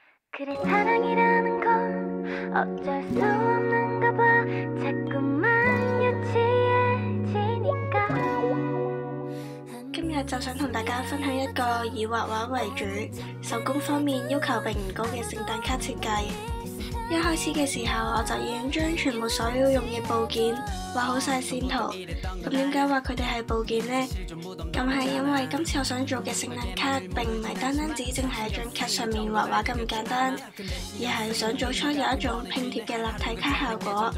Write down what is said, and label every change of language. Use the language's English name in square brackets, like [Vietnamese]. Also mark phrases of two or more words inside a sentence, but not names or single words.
[Korean] 그래 사랑이라는 건 어쩔 수 없는가 봐 자꾸만 유치해지니까 [Cantonese] 今日就想同大家分享一個以畫畫為主、手工方面要求並唔高嘅聖誕卡設計。一開始嘅時候，我就已經將全部所要用嘅部件畫好晒線圖。咁點解話佢哋係部件呢？咁係因為今次我想做嘅聖誕卡並唔係單單只淨係喺張卡上面畫畫咁簡單，而係想做出有一種拼貼嘅立體卡效果。